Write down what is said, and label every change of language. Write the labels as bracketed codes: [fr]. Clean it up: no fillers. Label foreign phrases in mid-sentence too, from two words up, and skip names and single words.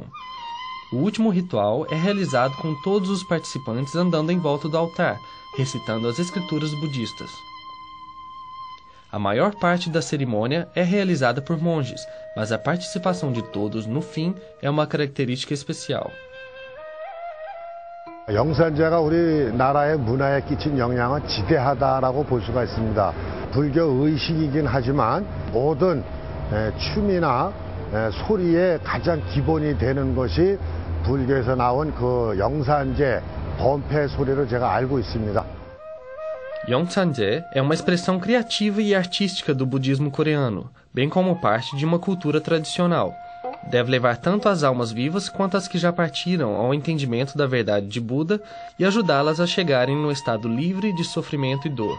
[pt] O último ritual é realizado com todos os participantes andando em volta do altar, recitando as escrituras budistas. A maior parte da cerimônia é realizada por monges, mas a participação de todos no fim é uma característica especial. [ko] 영산제가 우리나라의 문화에 끼친 영향은 지대하다라고 볼 수가 있습니다. 불교 의식이긴 하지만 모든 춤이나 소리의 가장 기본이 되는 것이 불교에서 나온 그 영산제 범패 소리로 제가 알고 있습니다. [pt] Yeongsanje é uma expressão criativa e artística do budismo coreano, bem como parte de uma cultura tradicional. Deve levar tanto as almas vivas quanto as que já partiram ao entendimento da verdade de Buda e ajudá-las a chegarem no estado livre de sofrimento e dor.